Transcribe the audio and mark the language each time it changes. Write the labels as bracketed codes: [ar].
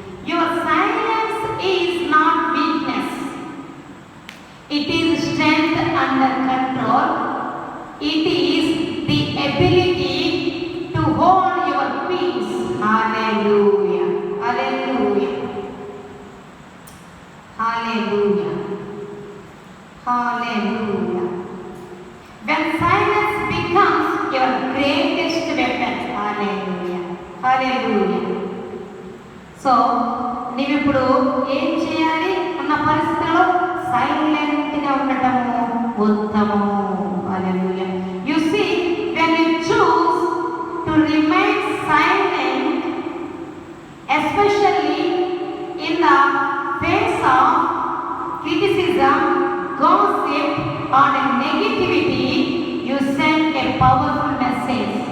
[en] Your silence is not weakness, it is strength under control, it is the ability to hold your peace. [te] Hallelujah, hallelujah, hallelujah, hallelujah. [en] When silence becomes your greatest weapon. Hallelujah, hallelujah. [te] So నీవిప్పుడు ఏం చేయాలి? ఉన్న పరిస్థితుల్లో సైలెంట్గా ఉండటము ఉత్తమము. [en] Hallelujah. You see, when you choose to remain silent, especially in the face of criticism, gossip or negativity, you send a powerful message.